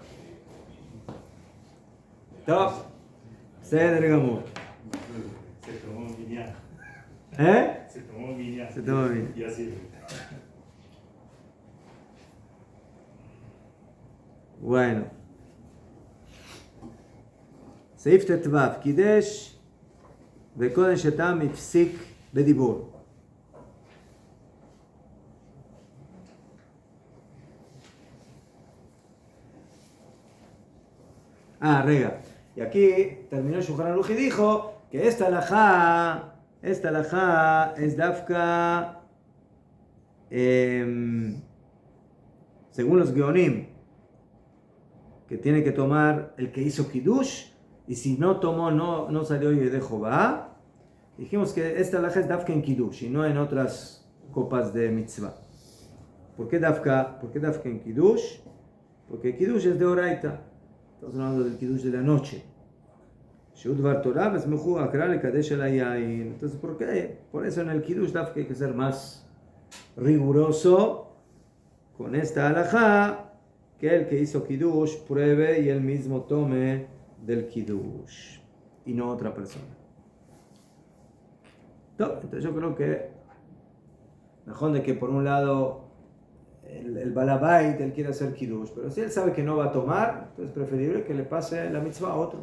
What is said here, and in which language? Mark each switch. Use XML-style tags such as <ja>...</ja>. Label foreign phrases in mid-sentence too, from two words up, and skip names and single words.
<es>Top.</es> <he>סדר גמור.</he> <es>Se tomó un viña. Se tomó un viña. Se tomó un viña. Y así. Bueno.</es> <he>סעיף ט"ו, קידש וקודם שתם הפסיק בדיבור.</he> <es>Rega. Y aquí terminó Shulchan Aruch y dijo que esta halajá es dafka, según los Geonim, que tiene que tomar el que hizo kiddush, y si no tomó, no salió de Jobá. Dijimos que esta halajá es dafka en kiddush y no en otras copas de mitzvah. ¿Por qué dafka en kiddush? Porque kiddush es de oraita. Estamos hablando del kiddush de la noche. Entonces, ¿por qué? Por eso en el kiddush dafka hay que ser más riguroso con esta halajá que el que hizo kiddush pruebe y él mismo tome del kiddush y no otra persona. Entonces yo creo que mejor de que por un lado el balabait él quiere hacer kiddush, pero si él sabe que no va a tomar, entonces es preferible que le pase la mitzvah a otro.</es>